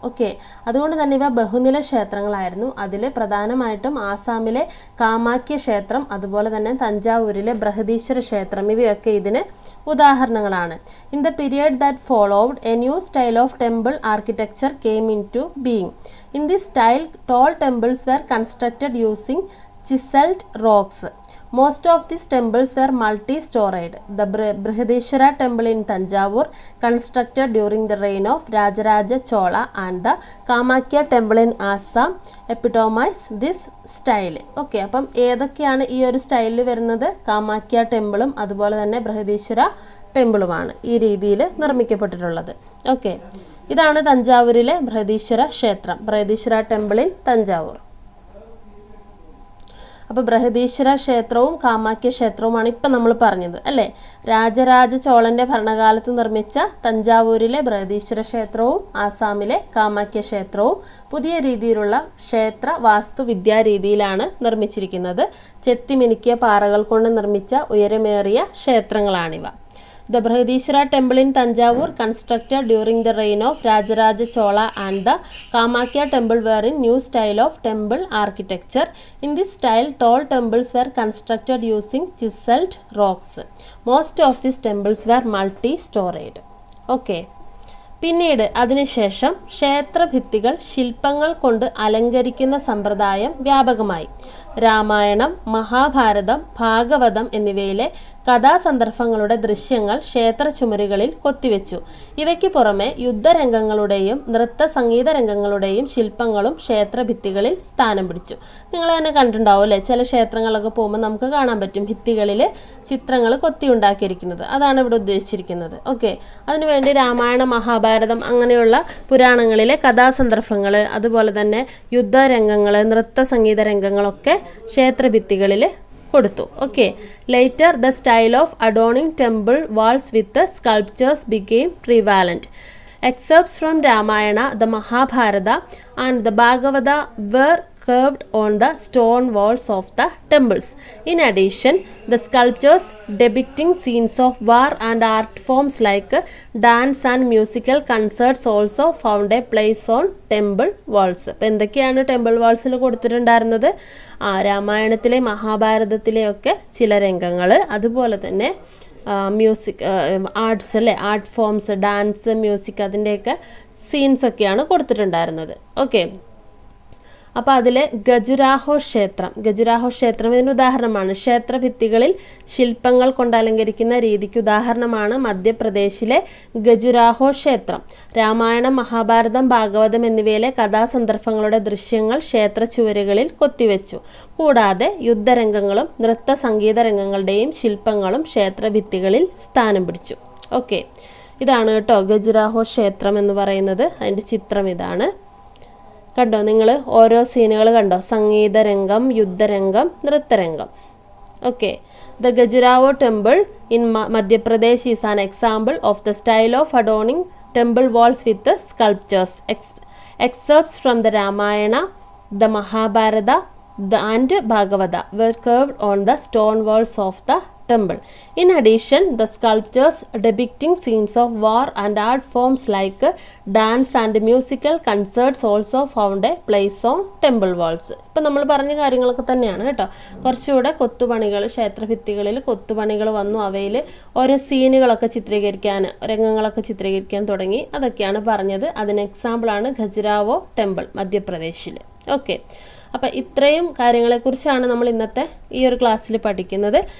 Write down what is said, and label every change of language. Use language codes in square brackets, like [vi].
[ml] Okay, അതുകൊണ്ട് തന്നെ ഇവ ബഹുനില ക്ഷേത്രങ്ങളായിരുന്നു. അതിൽ പ്രധാനമായിട്ടും ആസാമിലെ കാമാഖ്യ ക്ഷേത്രം, അതുപോലെ തന്നെ തഞ്ചാവൂരിലെ ബൃഹദീശ്വര ക്ഷേത്രം, ഇവയൊക്കെ ഇതിന് ഉദാഹരണങ്ങളാണ്. [en] In the period that followed a new style of temple architecture came into being. In this style tall temples were constructed using chiseled rocks. Most of these temples were multi-storied. The Brihadishwara temple in Tanjavur, constructed during the reign of Rajaraja Chola, and the Kamakya temple in Assam epitomize this style. [ml] Okay, അപ്പം ഏതൊക്കെയാണ് ഈ ഒരു സ്റ്റൈലിൽ വരുന്നത്? കാമാക്യ ടെമ്പിളും അതുപോലെ തന്നെ ബൃഹദീശ്വര ടെമ്പിളുമാണ് ഈ രീതിയിൽ നിർമ്മിക്കപ്പെട്ടിട്ടുള്ളത്. ഓക്കെ, ഇതാണ് തഞ്ചാവൂരിലെ ബൃഹദീശ്വര ക്ഷേത്രം, [en] Brihadishwara temple in Thanjavur. [ml] അപ്പോൾ ബൃഹദീശ്വര ക്ഷേത്രവും കാമാക്യ ക്ഷേത്രവുമാണ് ഇപ്പം നമ്മൾ പറഞ്ഞത് അല്ലേ. രാജരാജ ചോളൻ്റെ ഭരണകാലത്ത് നിർമ്മിച്ച തഞ്ചാവൂരിലെ ബൃഹദീശ്വര ക്ഷേത്രവും ആസാമിലെ കാമാക്യ ക്ഷേത്രവും പുതിയ രീതിയിലുള്ള ക്ഷേത്ര വാസ്തുവിദ്യാ രീതിയിലാണ് നിർമ്മിച്ചിരിക്കുന്നത്. ചെത്തിമിനുക്കിയ പാറകൾ കൊണ്ട് നിർമ്മിച്ച ഉയരമേറിയ ക്ഷേത്രങ്ങളാണിവ. [en] The Brihadishwara temple in Tanjavur, constructed during the reign of Rajaraja Chola, and the Kamakya temple were in new style of temple architecture. In this style, tall temples were constructed using chiseled rocks. Most of these temples were multi-storied. Okay. [ml] പിന്നീട് അതിനുശേഷം ക്ഷേത്രഭിത്തികൾ ശില്പങ്ങൾ കൊണ്ട് അലങ്കരിക്കുന്ന സമ്പ്രദായം വ്യാപകമായി. രാമായണം, മഹാഭാരതം, ഭാഗവതം എന്നിവയിലെ കഥാസന്ദർഭങ്ങളുടെ ദൃശ്യങ്ങൾ ക്ഷേത്ര ചുമരുകളിൽ കൊത്തിവെച്ചു. ഇവയ്ക്ക് പുറമെ യുദ്ധരംഗങ്ങളുടെയും നൃത്ത സംഗീത രംഗങ്ങളുടെയും ശില്പങ്ങളും ക്ഷേത്രഭിത്തികളിൽ സ്ഥാനം പിടിച്ചു. നിങ്ങൾ തന്നെ കണ്ടിട്ടുണ്ടാവും അല്ലേ, ചില ക്ഷേത്രങ്ങളൊക്കെ പോകുമ്പോൾ നമുക്ക് കാണാൻ പറ്റും ഭിത്തികളിൽ ചിത്രങ്ങൾ കൊത്തിയുണ്ടാക്കിയിരിക്കുന്നത്. അതാണ് ഇവിടെ ഉദ്ദേശിച്ചിരിക്കുന്നത്. ഓക്കെ, അതിനുവേണ്ടി രാമായണ, മഹാഭാരതം അങ്ങനെയുള്ള പുരാണങ്ങളിലെ കഥാസന്ദർഭങ്ങൾ, അതുപോലെ തന്നെ യുദ്ധരംഗങ്ങൾ, നൃത്ത സംഗീത രംഗങ്ങളൊക്കെ ക്ഷേത്രഭിത്തികളിൽ കൊടുത്തു. [en] Okay, later the style of adorning temple walls with sculptures became prevalent. Excerpts from Ramayana, the Mahabharata, and the Bhagavata were carved on the stone walls of the temples. In addition, the sculptures depicting scenes of war and art forms like dance and musical concerts also found a place on temple walls. [ml] അപ്പോൾ എന്തൊക്കെയാണ് temple വാൾസിൽ കൊടുത്തിട്ടുണ്ടായിരുന്നത്? രാമായണത്തിലെ മഹാഭാരതത്തിലെയൊക്കെ ചില രംഗങ്ങൾ, അതുപോലെ തന്നെ music, arts അല്ലേ, art forms, dance, music, അതിൻ്റെയൊക്കെ സീൻസൊക്കെയാണ് കൊടുത്തിട്ടുണ്ടായിരുന്നത്. Okay, അപ്പോൾ അതിൽ ഖജുരാഹോ ക്ഷേത്രം ഇതിന് ഉദാഹരണമാണ്. ക്ഷേത്രഭിത്തികളിൽ ശില്പങ്ങൾ കൊണ്ട് അലങ്കരിക്കുന്ന രീതിക്ക് ഉദാഹരണമാണ് മധ്യപ്രദേശിലെ ഖജുരാഹോ ക്ഷേത്രം. രാമായണം, മഹാഭാരതം, ഭാഗവതം എന്നിവയിലെ കഥാസന്ദർഭങ്ങളുടെ ദൃശ്യങ്ങൾ ക്ഷേത്ര ചുവരുകളിൽ കൊത്തിവെച്ചു. കൂടാതെ യുദ്ധരംഗങ്ങളും നൃത്ത സംഗീത രംഗങ്ങളുടെയും ശില്പങ്ങളും ക്ഷേത്രഭിത്തികളിൽ സ്ഥാനം പിടിച്ചു. ഓക്കെ, ഇതാണ് കേട്ടോ ഖജുരാഹോ ക്ഷേത്രം എന്ന് പറയുന്നത്. അതിൻ്റെ ചിത്രം ഇതാണ്. കണ്ടോ നിങ്ങൾ, ഓരോ സീനുകൾ കണ്ടോ, സംഗീതരംഗം, യുദ്ധരംഗം, നൃത്തരംഗം. [en] Okay, the Khajuraho temple in Madhya Pradesh is an example of the style of അഡോണിംഗ് temple walls with sculptures. Excerpts from the Ramayana, the Mahabharata and Bhagavata were carved on the stone walls of the temple. In addition, the sculptures depicting scenes of war and art forms like dance and musical concerts also found a place on temple walls. [ml] ഇപ്പം നമ്മൾ പറഞ്ഞ കാര്യങ്ങളൊക്കെ തന്നെയാണ് കേട്ടോ. കുറച്ചുകൂടെ കൊത്തുപണികൾ, ക്ഷേത്രഭിത്തികളിൽ കൊത്തുപണികൾ വന്നു. അവയിൽ ഓരോ സീനുകളൊക്കെ ചിത്രീകരിക്കാൻ, രംഗങ്ങളൊക്കെ ചിത്രീകരിക്കാൻ തുടങ്ങി. അതൊക്കെയാണ് പറഞ്ഞത്. അതിന് എക്സാമ്പിളാണ് ഖജുരാഹോ ടെമ്പിൾ മധ്യപ്രദേശിൽ. ഓക്കെ, അപ്പോൾ ഇത്രയും കാര്യങ്ങളെക്കുറിച്ചാണ് നമ്മൾ ഇന്നത്തെ ഈ ഒരു ക്ലാസ്സിൽ പഠിക്കുന്നത്.